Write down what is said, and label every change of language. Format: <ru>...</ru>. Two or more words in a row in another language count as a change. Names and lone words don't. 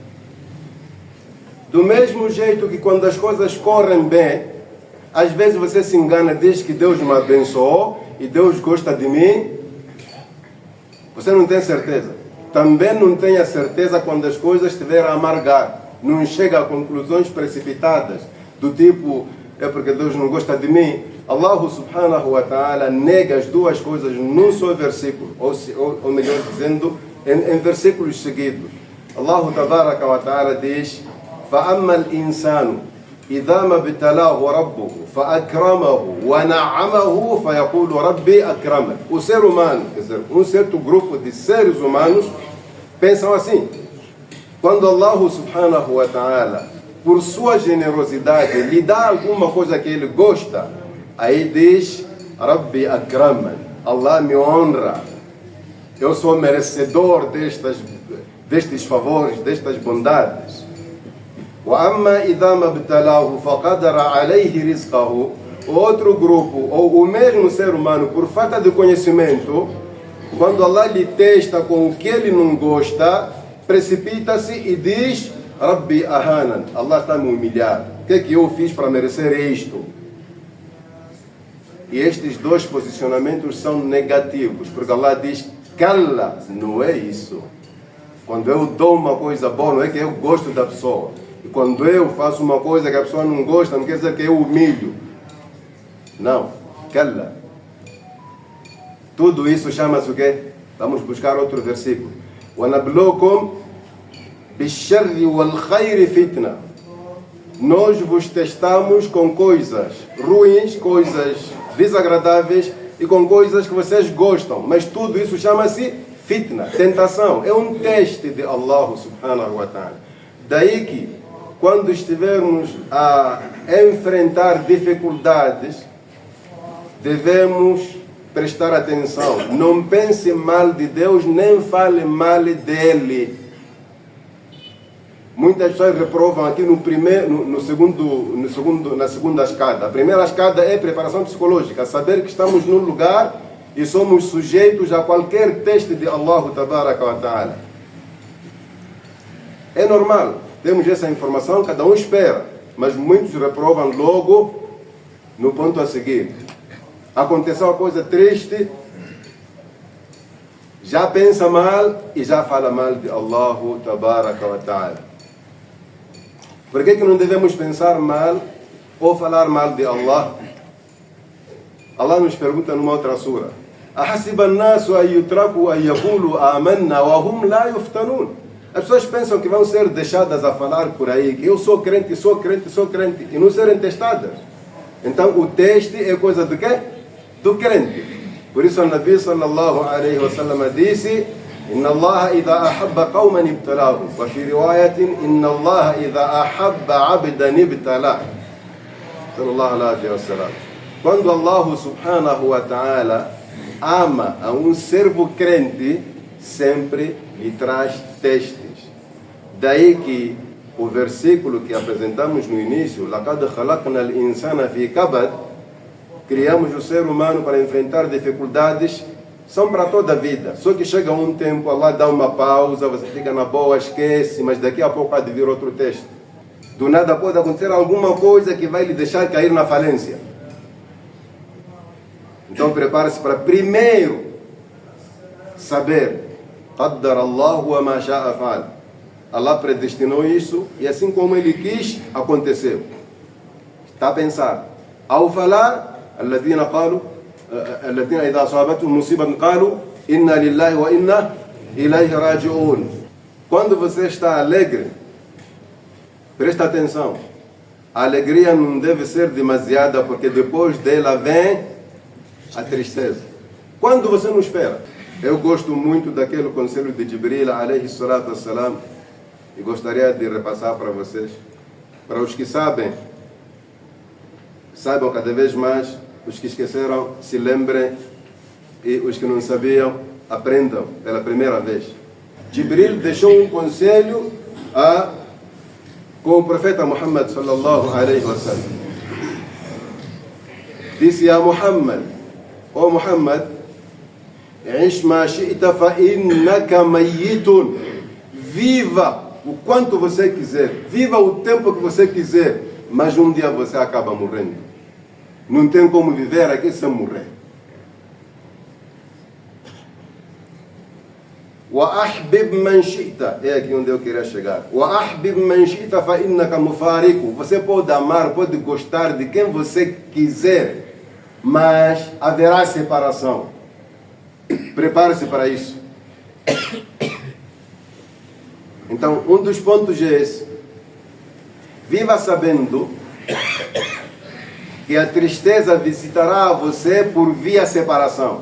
<pt>Do mesmo jeito que quando as coisas correm bem, às vezes você se engana, diz que Deus me abençoou e Deus gosta de mim. Você não tem certeza. Também não tenha certeza quando as coisas estiverem a amargar. Não chega a conclusões precipitadas, do tipo, é porque Deus não gosta de mim.</pt> <ar>الله سبحانه وتعالى</ar> <pt>nega as duas coisas num só versículo, ou melhor dizendo, em versículos seguidos.</pt> <ar>الله تبارك وتعالى</ar> <pt>diz:</pt> <ar>فَأَمَّا الْإِنسَانُ إِذَا مَا ابْتَلَاهُ رَبُّهُ فَأَكْرَمَهُ وَنَعَّمَهُ فَيَقُولُ رَبِّي أَكْرَمَنِ.</ar> <pt>O ser humano, quer dizer, um certo grupo de seres humanos pensam assim. Quando</pt> <ar>الله سبحانه وتعالى,</ar> <pt>por sua generosidade, lhe dá alguma coisa que ele gosta, aí diz:</pt> <ar>ربي أكرمن,</ar> <pt>Allah me honra, eu sou merecedor destes favores, destas bondades.</pt> <ar>وَأَمَّا إِذَا مَا ابْتَلَاهُ فَقَدَرَ عَلَيْهِ رِزْقَهُ.</ar> <pt>Outro grupo, ou o mesmo ser humano, por falta de conhecimento, quando Allah lhe testa com o que ele não gosta, precipita-se e diz:</pt> <ar>ربي أهانن,</ar> <pt>Allah está me humilhando. O que é que eu fiz para merecer isto? E estes dois posicionamentos são negativos, porque Allah diz: Kalla, não é isso. Quando eu dou uma coisa boa, não é que eu gosto da pessoa. E quando eu faço uma coisa que a pessoa não gosta, não quer dizer que eu humilho. Não, Kalla. Tudo isso chama-se o quê? Vamos buscar outro versículo.</pt> <ar>وَنَبْلُوكُمْ بِالشَّرِّ وَالْخَيْرِ فِتْنَةً.</ar> <pt>Nós vos testamos com coisas ruins, coisas desagradáveis e com coisas que vocês gostam. Mas tudo isso chama-se fitna, tentação. É um teste de</pt> <ar>الله سبحانه وتعالى.</ar> <pt>Daí que, quando estivermos a enfrentar dificuldades, devemos prestar atenção. Não pense mal de Deus, nem fale mal dele. Muitas pessoas reprovam aqui na segunda escada. A primeira escada é preparação psicológica, saber que estamos num lugar e somos sujeitos a qualquer teste de</pt> <ar>الله تبارك وتعالى.</ar> <pt>É normal, temos essa informação, cada um espera, mas muitos reprovam logo no ponto a seguir. Aconteceu uma coisa triste, já pensa mal e já fala mal de</pt> <ar>الله تبارك وتعالى.</ar> <pt>Por que não devemos pensar mal ou falar mal de Allah? Allah nos pergunta numa outra sura:</pt> <ar>أحسب الناس أن يتركوا أن يقولوا آمنا وهم لا يفتنون.</ar> <pt>As pessoas pensam que vão ser deixadas a falar por aí que eu sou crente, sou crente, sou crente, e não serem testadas. Então o teste é coisa do quê? Do crente. Por isso o</pt> <ar>نبي صلى الله عليه وسلم</ar> <pt>disse:</pt> <ar>إن الله إذا أحب قوما ابتلاهم. وفي رواية، إن الله إذا أحب عبدا ابتلاه. صلى الله عليه وسلم.</ar> <pt>Quando</pt> <ar>الله سبحانه وتعالى</ar> <pt>ama a um servo crente, sempre lhe traz testes. Daí que o versículo que apresentamos no início,</pt> <ar>لَقَدْ خَلَقْنَا الْإِنسَانَ فِي كَبَدٍ,</ar> <pt>criamos o ser humano para enfrentar dificuldades, são para toda a vida. Só que chega um tempo, Allah dá uma pausa, você fica na boa, esquece, mas daqui a pouco há de vir outro teste. Do nada pode acontecer alguma coisa que vai lhe deixar cair na falência. Então prepare-se para primeiro saber</pt> <ar>قَدَّرَ اللَّهُ وَمَا شَاءَ فَعَلَ.</ar> <pt>Allah predestinou isso e assim como Ele quis, aconteceu. Está a pensar. Ao falar,</pt> <ar>الذين إذا أصابتهم مصيبة قالوا إنا لله وإنا إليه راجعون.</ar> <pt>Quando você está alegre, presta atenção. A alegria não deve ser demasiada, porque depois dela vem a tristeza. Quando você não espera. Eu gosto muito daquele conselho de Jibril</pt> <ar>عليه الصلاة والسلام,</ar> <pt>e gostaria de repassar para vocês. Para os que sabem, saibam cada vez mais. Os que esqueceram, se lembrem, e os que não sabiam, aprendam pela primeira vez. Jibril deixou um conselho com o profeta Muhammad</pt> <ar>صلى الله عليه وسلم.</ar> <pt>Disse a Muhammad: ó Muhammad,</pt> <ar>عش ما شئت فإنك ميت.</ar> <pt>Viva o quanto você quiser, viva o tempo que você quiser, mas um dia você acaba morrendo. Não tem como viver aqui sem morrer.</pt> <ar>وأحبب من شئت.</ar> <pt>É aqui onde eu queria chegar.</pt> <ar>وأحبب من شئت فإنك مفارقه.</ar> <pt>Você pode amar, pode gostar de quem você quiser, mas haverá separação. Prepare-se para isso. Então, um dos pontos é esse. Viva sabendo que a tristeza visitará você por via separação.</pt>